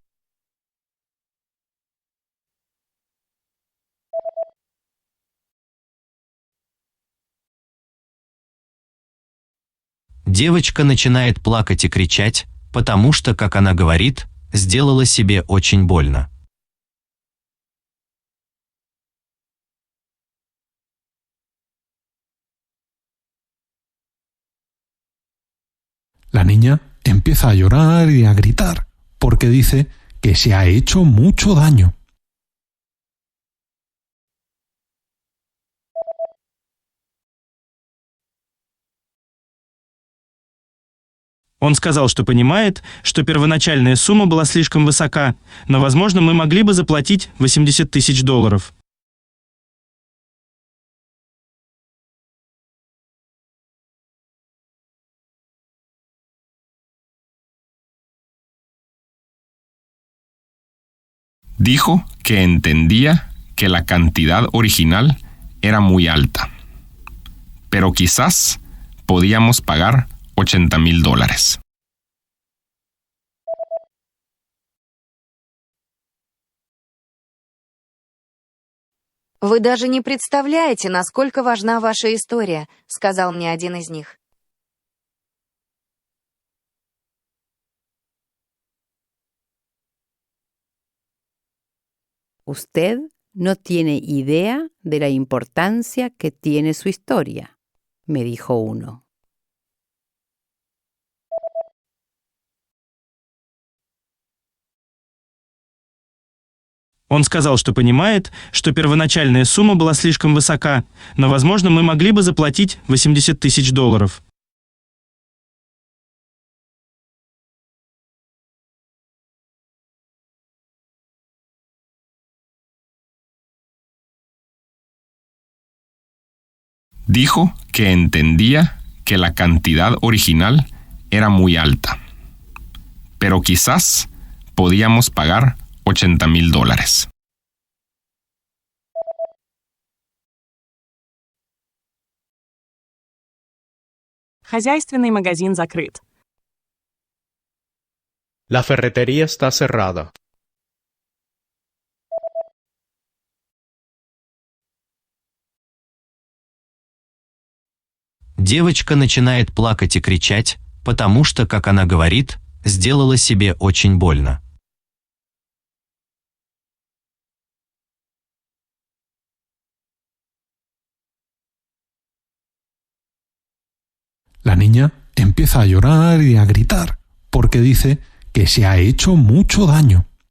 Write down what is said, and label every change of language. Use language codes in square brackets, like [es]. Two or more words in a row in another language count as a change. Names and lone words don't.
[ru] Девочка начинает плакать и кричать, потому что, как она говорит, сделала себе очень больно. [es] La niña empieza a llorar y a gritar porque dice que se ha hecho mucho daño. [ru] Он сказал, что понимает, что первоначальная сумма была слишком высока, но, возможно, мы могли бы заплатить $80 тысяч. [es] Dijo que entendía que la cantidad original era muy alta, pero quizás podíamos pagar $80,000. [ru] «Вы даже не представляете, насколько важна ваша история», — сказал мне один из них. [es] Usted no tiene idea de la importancia que tiene su historia, me dijo uno. [ru] Он сказал, что понимает, что первоначальная сумма была слишком высока, но, возможно, мы могли бы заплатить $80 тысяч. [es] Dijo que entendía que la cantidad original era muy alta, pero quizás podíamos pagar $80,000. [ru] Хозяйственный магазин закрыт. [es] La ferretería está cerrada. [ru] Девочка начинает плакать и кричать, потому что, как она говорит, сделала себе очень больно. [es] La niña empieza a llorar y a gritar porque dice que se ha hecho mucho daño.